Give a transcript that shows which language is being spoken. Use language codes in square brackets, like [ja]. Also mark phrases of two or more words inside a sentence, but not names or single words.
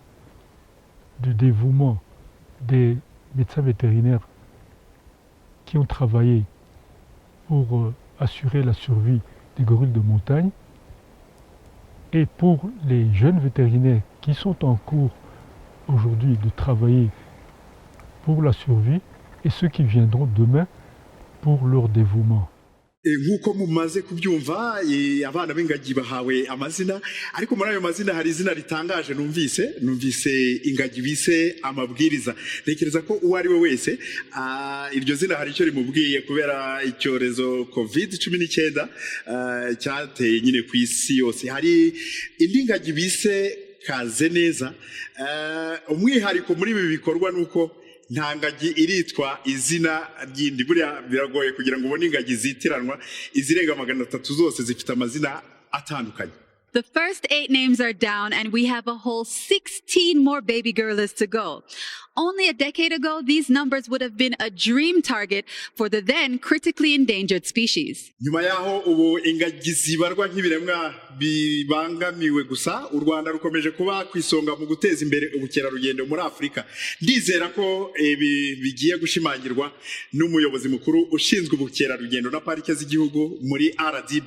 [fr] du dévouement des médecins vétérinaires qui ont travaillé pour assurer la survie des gorilles de montagne et pour les jeunes vétérinaires qui sont en cours aujourd'hui de travailler pour la survie et ceux qui viendront demain pour leur dévouement. [rw] Nk'uko mumaze kubyumva abana b'ingagi bahawe amazina, ariko muri ayo mazina hari izina ritangaje numvise ingagi bise amabwiriza. Ntekereza ko uwo ari we wese iryo zina hari icyo rimubwiye kubera icyorezo COVID-19 cyateye nyine ku isi yose. Hari indi ngagi bise Kazeneza. Umwihariko muri ibi bikorwa nuko nta ngagi iritwa izina ryindi. Buriya biragoye kugira ngo ubone ingagi zitiranwa, izirenga 300 zose zifite amazina atandukanye. [en] The first 8 names are down and we have a whole 16 more baby gorillas to go. only a decade ago, these numbers would have been a dream target for the then critically endangered species. [rw] Nyuma yaho ubu ingagi zibarwa nk'ibiremwa bibangamiwe gusa, u Rwanda rukomeje kuba kwisonga mu guteza imbere ubukerarugendo muri Afrika. Ndizera ko bigiye gushimangirwa n'umuyobozi mukuru ushinzwe ubukerarugendo na parike z'igihugu muri RDB.